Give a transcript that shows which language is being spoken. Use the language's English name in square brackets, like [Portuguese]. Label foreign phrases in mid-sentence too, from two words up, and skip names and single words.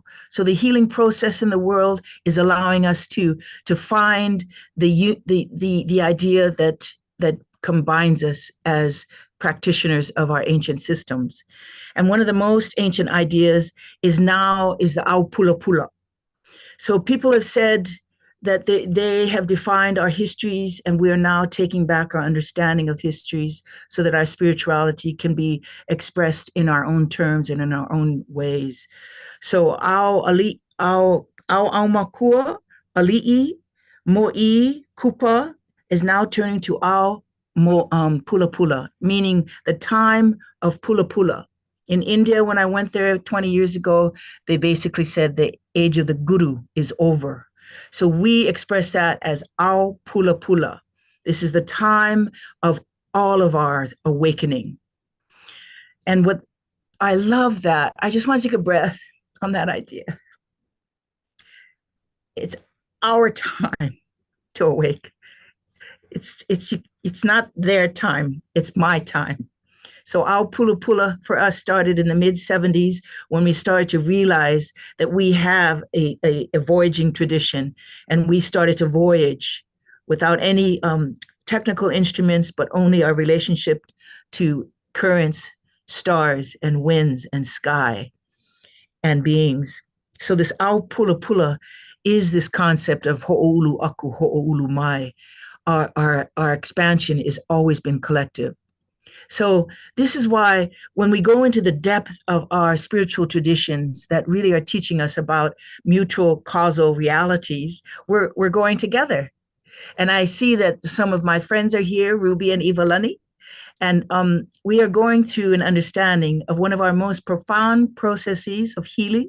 [English] So the healing process in the world is allowing us to find the idea that combines us as practitioners of our ancient systems. And one of the most ancient ideas is the [Hawaiian] au pula pula. [English] So people have said that they have defined our histories, and we are now taking back our understanding of histories so that our spirituality can be expressed in our own terms and in our own ways. [Hawaiian] So au makua, ali'i, mo'i, kupa [English] is now turning to [Hawaiian] au pula pula, [English] meaning the time of [Hawaiian] pula pula. [English] In India, when I went there 20 years ago, they basically said the age of the guru is over. So we express that as [Hawaiian] au pula pula. [English] This is the time of all of our awakening. And what I love that, I just want to take a breath on that idea. It's our time to awake. It's not their time, it's my time. So our [Hawaiian] pula pula [English] for us started in the mid-70s when we started to realize that we have a voyaging tradition, and we started to voyage without any technical instruments, but only our relationship to currents, stars, and winds, and sky, and beings. So this [Hawaiian] au pula pula [English] is this concept of [Hawaiian] ho'oulu aku, ho'oulu mai. [English] Our expansion has always been collective. So this is why when we go into the depth of our spiritual traditions that really are teaching us about mutual causal realities, we're going together. And I see that some of my friends are here, Ruby and Ivalani, and we are going through an understanding of one of our most profound processes of healing.